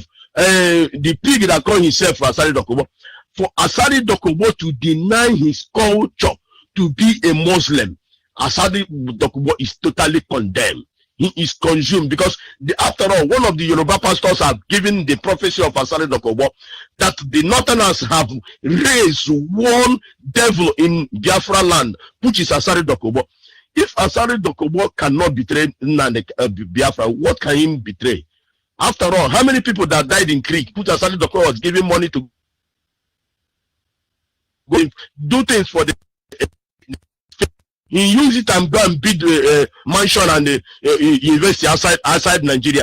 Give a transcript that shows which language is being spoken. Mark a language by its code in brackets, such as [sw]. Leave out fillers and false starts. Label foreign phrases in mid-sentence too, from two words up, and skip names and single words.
[en] The pig that called himself Asari Dokubo, for Asari Dokubo to deny his culture to be a Muslim, Asari Dokubo is totally condemned. He is consumed because after all, one of the Yoruba pastors have given the prophecy of Asari Dokubo that the Northerners have raised one devil in Biafra land, which is Asari Dokubo. If Asari Dokubo cannot betray Biafra, what can he betray? After all, how many people that died in Creek, which Asari Dokubo was giving money to go do things for the he used it and go and build a mansion and a university outside Nigeria.